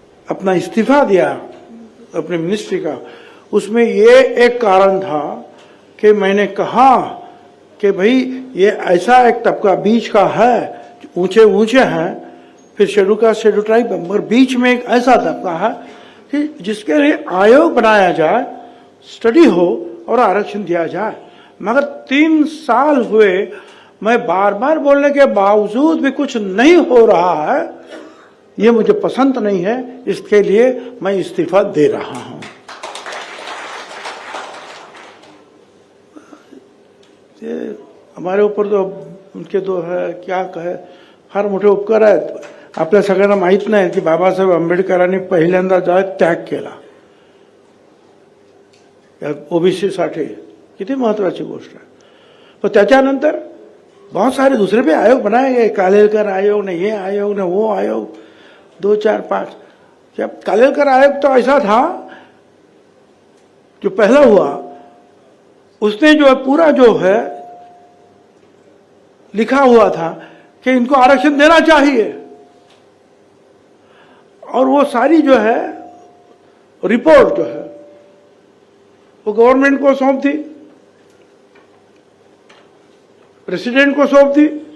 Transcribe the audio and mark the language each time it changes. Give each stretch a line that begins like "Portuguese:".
Hindi: अपना इस्तीफा दिया अपने मिनिस्ट्री का, उसमें ये एक कारण था कि मैंने कहा कि भाई ये ऐसा एक तबका बीच का है, ऊंचे ऊंचे हैं, फिर शेड्यूल कास्ट शेड्यूल ट्राइब, मगर बीच में एक ऐसा तबका है कि जिसके लिए आयोग बनाया जाए, स्टडी हो और आरक्षण दिया जाए. मगर 3 साल हुए, मैं बार बार बोलने के बावजूद भी कुछ नहीं हो रहा है. ये मुझे पसंद नहीं है, इसके लिए मैं इस्तीफा दे रहा हूं. ये हमारे ऊपर तो उनके दो है क्या कहे,
Marathi: फार मोठे उपकार आहेत. आपल्या सगळ्यांना माहित नाही की बाबासाहेब आंबेडकरांनी पहिल्यांदा जो त्याग केला या ओबीसी साठी, किती महत्वाची गोष्ट आहे. पण त्याच्यानंतर
Hindi: बहुत सारे दूसरे भी आयोग बनाए गए, कालेलकर आयोग ने, ये आयोग ने, वो आयोग, 2, 4, 5. जब कालेलकर आयोग तो ऐसा था, जो पहला हुआ उसने जो पूरा जो है लिखा हुआ था कि इनको आरक्षण देना चाहिए, और वो सारी जो है रिपोर्ट जो है वो गवर्नमेंट को सौंप दी, प्रेसिडेंट को सौंप दी.